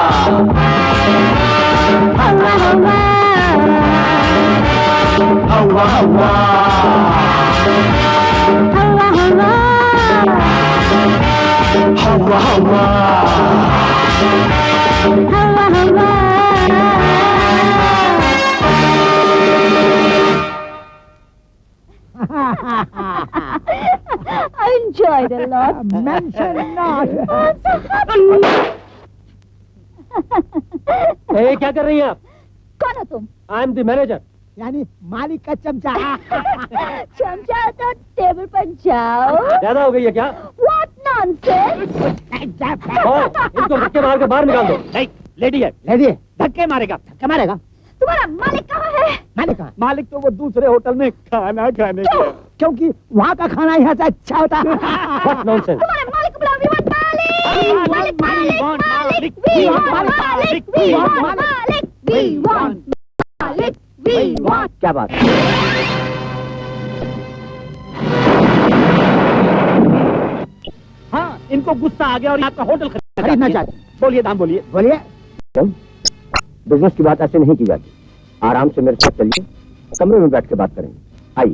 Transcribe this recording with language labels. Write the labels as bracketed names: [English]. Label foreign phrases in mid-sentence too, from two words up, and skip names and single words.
[Hindi] हवा हवा हवा हवा हवा हवा हवा हवा। हवा हवा। [English] I enjoyed a lot. Mention not. [Hindi] क्या कर रही हैं आप? कौन हो तुम? [English] I am the manager. [Hindi] यानी मालिक का चमचा। चमचा तो टेबल पर जाओ। ज्यादा हो गई है क्या? [English] What nonsense! [Hindi] इनको धक्के मार के बाहर निकाल दो। नहीं, लेडी है, धक्के मारेगा, धक्के मारेगा। तुम्हारा मालिक कहाँ है? मालिक कहाँ? मालिक तो वो दूसरे होटल में खाना खाने गया, क्योंकि वहाँ का खाना यहाँ से अच्छा होता है। [English] What nonsense! [Hindi] तुम्हारे मालिक को बुलाओ। [English] We want [Hindi] मालिक, मालिक, मालिक, मालिक, [English] we want मालिक, we want मालिक, we want मालिक, we want। [Hindi] क्या बात? हाँ, इनको गुस्सा आ गया और आपका होटल खरीदना चाहते। बोलिए दाम, बोलिए बोलिए। बिजनेस की बात ऐसे नहीं की जाती। आराम से मेरे साथ चलिए, कमरे में बैठ के बात करेंगे।